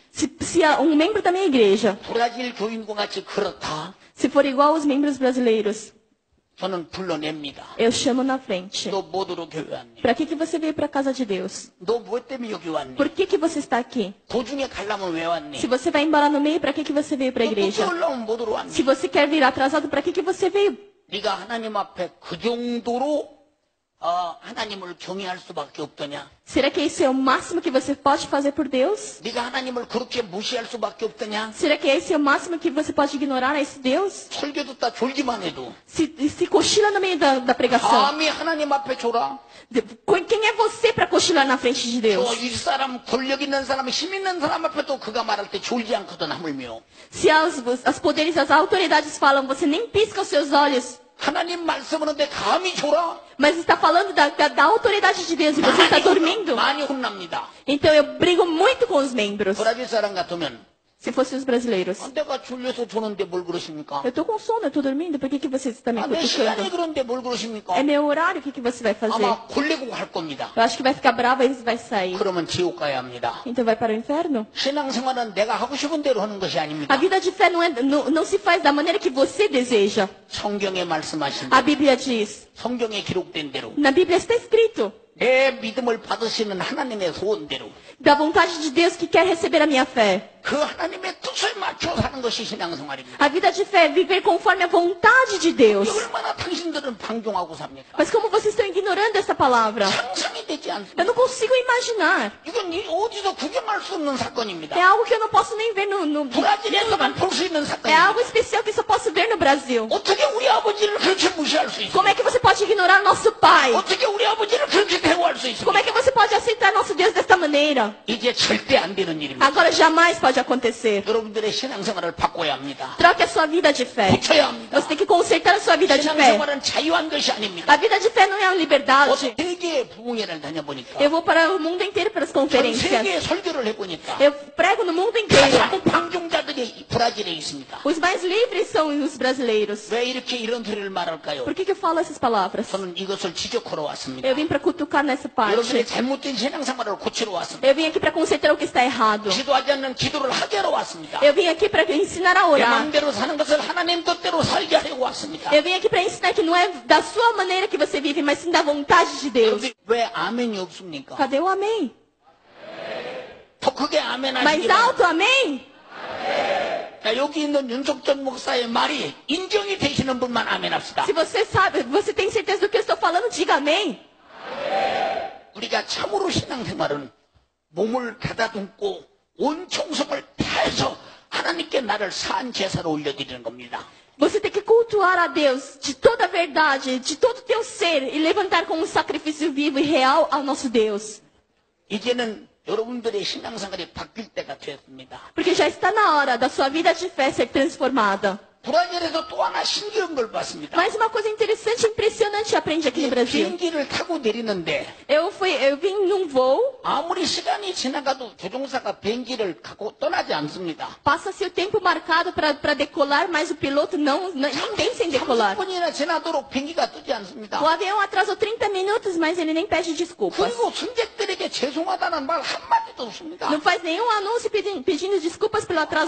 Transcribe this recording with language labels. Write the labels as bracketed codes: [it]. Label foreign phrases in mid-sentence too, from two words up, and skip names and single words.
[pt] Se membro da minha igreja, [ko] 브라질 교인과 같이 그렇다, [pt] se for igual aos membros brasileiros, [ko] 저는 불러냅니다. [pt] eu chamo na frente. [ko] 너 뭐더러 교회 왔니? [pt] Para que você veio para a casa de Deus? [ko] 너 뭐 때문에 여기 왔니? [pt] Por que você está aqui? [ko] 도중에 가려면 왜 왔니? [pt] Se você vai embora no meio, para que você veio para a [ko] 너 늦게 [pt] igreja? [ko] 올라오면 뭐더러 왔니? [pt] Se você quer vir atrasado, para que você veio? [ko] 네가 하나님 앞에 그 정도로 하나님을 경외할 수밖에 없더냐? [pt] Será que esse é o máximo que você pode fazer por Deus? [ko] 네가 하나님을 그렇게 무시할 수밖에 없더냐? [pt] Será que esse é o máximo que você pode ignorar a esse Deus? [ko] 설교 듣다 졸기만 해도 [pt] Se cochila no meio da pregação. [ko] 감히 하나님 앞에 졸아? [pt] Quem é você para cochilar na frente de Deus? [ko] 이 사람 권력 있는 사람, 힘 있는 사람 앞에도 그가 말할 때 졸지 않거든 하물며 [pt] Se as poderes, as autoridades falam, você nem pisca os seus olhos. [ko] 하나님 말씀하는데 감히 졸아? [pt] Mas está falando da autoridade de Deus e você está dormindo. [ko] 많이 혼납니다. [pt] Então eu brigo muito com os membros. [ko] 브라질 사람 같으면 [pt] Se fossem os brasileiros. [ko] 내가 졸려서 조는데 뭘 그러십니까? [pt] Eu estou com sono, eu estou dormindo. Por que você está me [ko] 내 시간이 [pt] cutucando? [ko] 그런데 뭘 그러십니까? [pt] É meu horário, o que você vai fazer? [ko] 아마 골래고 할 겁니다. [pt] Eu acho que vai ficar brava e vai sair. [ko] 그러면 지옥 가야 합니다. [pt] Então vai para o inferno? [ko] 신앙생활은 내가 하고 싶은 대로 하는 것이 [pt] A [ko] 아닙니다. [pt] vida de fé não se faz da maneira que você deseja. [ko] 성경에 말씀하신 [pt] A [ko] 대로, [pt] Bíblia diz. [ko] 성경에 기록된 대로, [pt] Na Bíblia está escrito. [ko] 내 믿음을 받으시는 하나님의 소원대로 [pt] Da vontade de Deus que quer receber a minha fé. [ko] 그 하나님의 뜻을 맞춰 사는 것이 신앙생활입니다. [pt] A vida de fé é viver conforme a vontade de Deus. [ko] 얼마나 당신들은 방종하고 삽니까? [pt] Mas como vocês estão ignorando essa palavra? [ko] 상상이 되지 [pt] Eu [ko] 않습니다. [pt] não consigo imaginar. [ko] 이건 어디서 구경할 수 없는 사건입니다. [pt] É algo que eu não posso nem ver no [ko] 브라질에서만 볼 수 있는 [pt] É [ko] 사건입니다. [pt] algo especial que só posso ver no Brasil. [ko] 어떻게 우리 아버지를 그렇게 무시할 수 [pt] Como [ko] 있습니까? [pt] é que você pode ignorar nosso Pai? [ko] 어떻게 우리 아버지를 그렇게 대우할 수 [pt] Como [ko] 있습니까? [pt] é que você pode aceitar nosso Deus desta maneira? maneira. [ko] 이제 절대 안 되는 일입니다. [pt] Agora jamais pode acontecer. [ko] 여러분들의 신앙생활을 바꿔야 합니다. [pt] Troque a sua vida de fé. [ko] 고쳐야 합니다. [pt] Você tem que consertar a sua vida de fé. [ko] 신앙생활은 자유한 것이 아닙니다. [pt] A vida de fé não é uma liberdade. [ko] 세계의 부흥회를 다녀보니까 [pt] Eu vou para o mundo inteiro pelas [ko] 전 [pt] conferências. [ko] 세계에 설교를 해보니까 [pt] Eu prego no mundo inteiro. [ko] 가장 방종자들이 브라질에 있습니다. [pt] Os mais livres são os brasileiros. [ko] 왜 이렇게 이런 소리를 말할까요? [pt] Por que eu falo essas palavras? [ko] 저는 이것을 지적하러 왔습니다. [pt] Eu vim para cutucar nessa [ko] 여러분의 [pt] parte. [ko] 잘못된 신앙생활을 고치러 왔습니다. [pt] Eu vim aqui para consertar o que está errado. [ko] 기도하지 않는 기도를 하게 하러 왔습니다. [pt] Eu vim aqui para ensinar a [ko] 내 [pt] orar. [ko] 마음대로 사는 것을 하나님 뜻대로 살게 하려고 왔습니다. [pt] Eu vim aqui para ensinar que não é da sua maneira que você vive, mas sim da vontade de Deus. [ko] 여러분, 왜 아멘이 없습니까? [pt] Cadê o amém? [ko] 더 크게 아멘 [pt] Mais [ko] 하시기 바랍니다. [pt] alto, amém? [ko] 자, 여기 있는 윤석전 목사의 말이 인정이 되시는 분만 아멘 합시다. [pt] Se você sabe, você tem certeza do que eu estou falando, diga amém. [ko] 우리가 참으로 신앙생활은 몸을 가다듬고 온 정성을 다해서 하나님께 나를 산 제사로 올려드리는 겁니다. [pt] Você tem que cultuar a Deus de toda a verdade, de todo o teu ser e levantar como um sacrifício vivo e real ao nosso Deus. [ko] 이제는 여러분들의 신앙생활이 바뀔 때가 되었습니다. [pt] Porque já está na hora da sua vida de fé ser transformada. [ko] 브라질에서 또 하나 신기한 걸 봤습니다. [pt] Mas uma coisa interessante e impressionante eu aprendi aqui no Brasil. [ko] 비행기를 타고 내리는데 [pt] Eu vim num voo, [ko] 아무리 시간이 지나가도 조종사가 비행기를 갖고 떠나지 않습니다. [pt] passa-se o tempo marcado para decolar, mas o piloto nem pensa em decolar. [ko] 30분이나 지나도록 비행기가 뜨지 않습니다. [pt] O avião atrasou 30 minutos, mas ele nem pede desculpas. [ko] 그리고 승객들에게 죄송하다는 말 한마디도 없습니다. [pt] Não faz nenhum anúncio pedindo desculpas pelo atraso